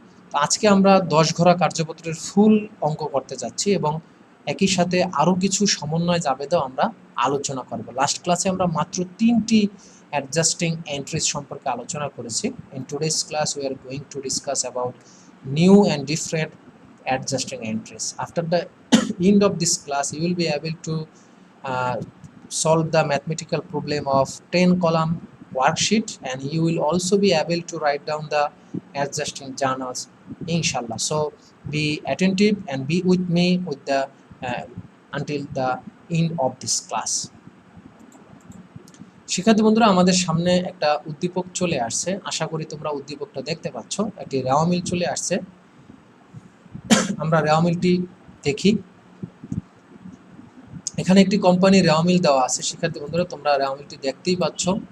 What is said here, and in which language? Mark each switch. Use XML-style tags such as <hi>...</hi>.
<bn>তো আজকে আমরা 10 ঘোড়া কার্যপত্রের ফুল অঙ্ক করতে যাচ্ছি এবং একই সাথে আরও কিছু সমন্বয় জাবেদাও আমরা আলোচনা করব। লাস্ট ক্লাসে আমরা মাত্র 3টি অ্যাডজাস্টিং এন্ট্রিজ সম্পর্কে আলোচনা করেছি।</bn> <en>In today's class we are going to discuss about new and different adjusting entries. After the end of this class, you will be able to solve the mathematical problem of 10 column worksheet, and you will also be able to write down the adjusting journals, inshallah. So be attentive and be with me with the until the end of this class.</en> <bn>শিক্ষার্থী বন্ধুরা, আমাদের সামনে একটা উদ্দীপক চলে আসছে। আশা করি তোমরা উদ্দীপকটা দেখতে পাচ্ছ। একটি রেওয়া মিল চলে আসছে। আমরা রেওয়া মিলটি দেখি। এখানে একটি কোম্পানি রেওয়া মিল দেওয়া আছে। শিক্ষার্থী বন্ধুরা, তোমরা রেওয়া মিলটি দেখতেই পাচ্ছ।</bn>